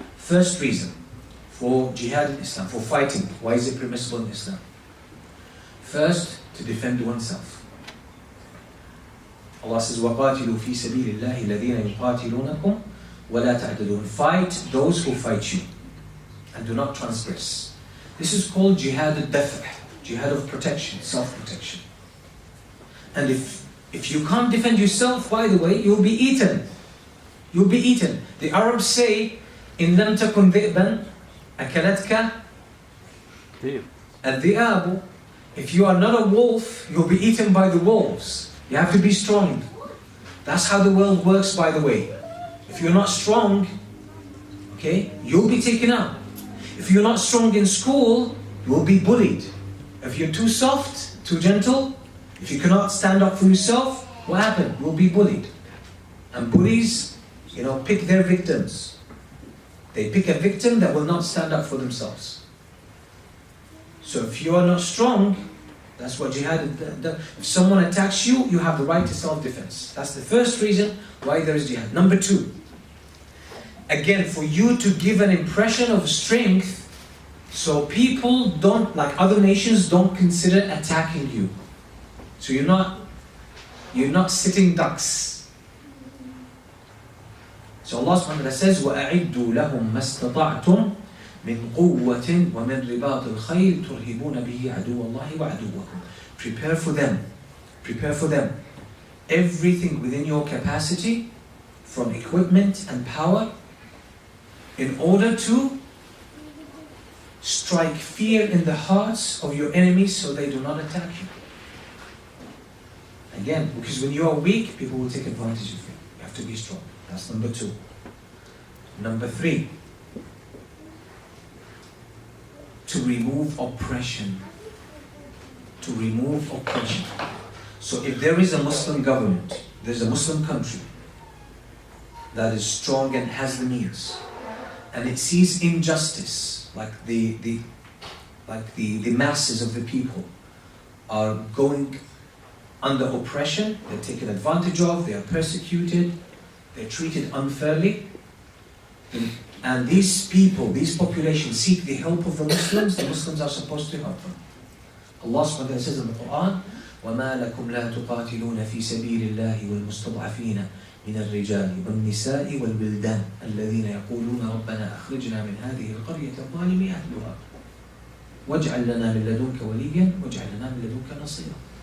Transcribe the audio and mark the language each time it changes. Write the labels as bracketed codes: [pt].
[en] First reason for jihad in Islam, for fighting. Why is it permissible in Islam? First, to defend oneself. [ar] Allah says, وَقَاتِلُوا فِي سَبِيلِ اللَّهِ الَّذِينَ يُقَاتِلُونَكُمْ وَلَا تَعْتَدُونَ. [en] Fight those who fight you, and do not transgress. This is called jihad al-daf', jihad of protection, self-protection. And if you can't defend yourself, by the way, you'll be eaten. You'll be eaten. [ar] The Arabs say, إِن لَمْ تَكُنْ ذِئْبًا أَكَلَتْكَ الذِّئَابُ. [en] If you are not a wolf, you'll be eaten by the wolves. You have to be strong. That's how the world works, by the way. If you're not strong, okay, you'll be taken out. If you're not strong in school, you'll be bullied. If you're too soft, too gentle, if you cannot stand up for yourself, what happened? You'll be bullied. And bullies, pick their victims. They pick a victim that will not stand up for themselves. So if you are not strong, that's what jihad is. If someone attacks you, you have the right to self-defense. That's the first reason why there is jihad. Number two, again, for you to give an impression of strength, so people don't, like other nations, don't consider attacking you. So you're not sitting ducks. [ar] So Allah subhanahu wa ta'ala says, وَأَعِدُّوا لَهُمْ مَا اسْتَطَعْتُمْ مِنْ قُوَّةٍ وَمِنْ رِبَاطِ الْخَيْلِ تُرْهِبُونَ بِهِ عَدُوَّ اللَّهِ وَعَدُوَّكُمْ. [en] Prepare for them everything within your capacity from equipment and power in order to strike fear in the hearts of your enemies so they do not attack you. Again, because when you are weak, people will take advantage of you. You have to be strong. That's number two. Number three, to remove oppression. To remove oppression. So if there is a Muslim government, there's a Muslim country that is strong and has the means, and it sees injustice, like the masses of the people are going under oppression, they're taken advantage of, they are persecuted, they're treated unfairly, and these people, these populations seek the help of the Muslims are supposed to help them. [ar] Allah subhanahu wa ta'ala says in the Quran, وَمَا لَكُمْ لَا تُقَاتِلُونَ فِي سَبِيلِ اللَّهِ وَالْمُسْتَضْعَفِينَ مِنَ الرِّجَالِ وَالنِّسَاءِ وَالْوِلْدَانِ الَّذِينَ يَقُولُونَ رَبَّنَا أَخْرِجْنَا مِنْ هَذِهِ الْقَرْيَةِ الظَّالِمِ أَهْلُهَا وَاجْعَلْ لَنَا مِنْ لَدُنْكَ وَلِيًّا وَاجْعَلْ لَنَا مِنْ لَدُنْكَ نَصِيرًا.